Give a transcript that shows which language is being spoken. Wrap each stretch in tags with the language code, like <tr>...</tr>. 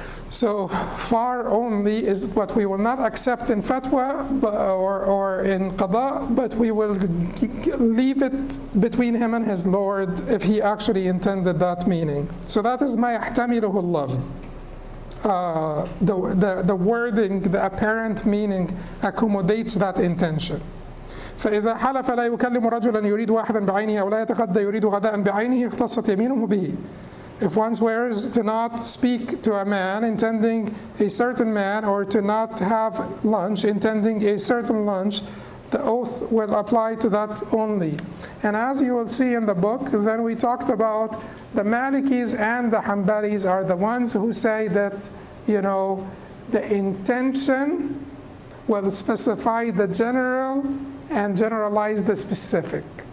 <en>So far only is what we will not accept in fatwa or in qada, but we will leave it between him and his Lord if he actually intended that meaning. So that is ma yahtamiluhu al-lafz. The wording, the apparent meaning accommodates that intention.</en> <ar>فإذا حلف لا يكلم رجلا يريد واحدا بعينه أو لا يتغدى يريد غداء بعينه اختصت يمينه به.</ar> <en>If one swears to not speak to a man intending a certain man, or to not have lunch intending a certain lunch, the oath will apply to that only. And as you will see in the book, then we talked about the Malikis and the Hanbalis are the ones who say that, the intention will specify the general and generalize the specific.</en>